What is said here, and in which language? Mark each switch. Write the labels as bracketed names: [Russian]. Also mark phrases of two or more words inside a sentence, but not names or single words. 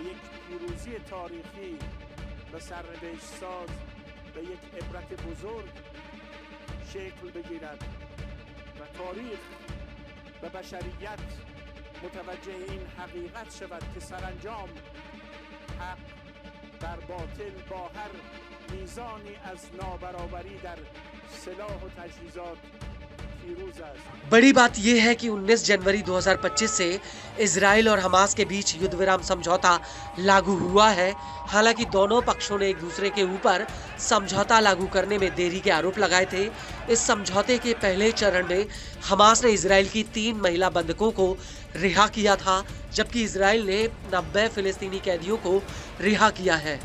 [Persian] یک پیروزی تاریخی و سرنوشت ساز و یک عبرت بزرگ شکل بگیرد و تاریخ و بشریت متوجه این حقیقت شود که سرانجام حق بر باطل با هر میزانی از نابرابری در سلاح و تجهیزات پیروز است। [Hindi] बड़ी बात यह है कि 19 जनवरी 2025 से इजराइल और हमास के बीच युद्ध विराम समझौता लागू हुआ है। हालांकि दोनों पक्षों ने एक दूसरे के ऊपर समझौता लागू करने में देरी के आरोप लगाए थे। इस समझौते के पहले चरण में हमास ने इजराइल की 3 महिला बंधकों को रिहा किया था जबकि इजराइल ने 90 फिलिस्तीनी कैदियों को रिहा किया है।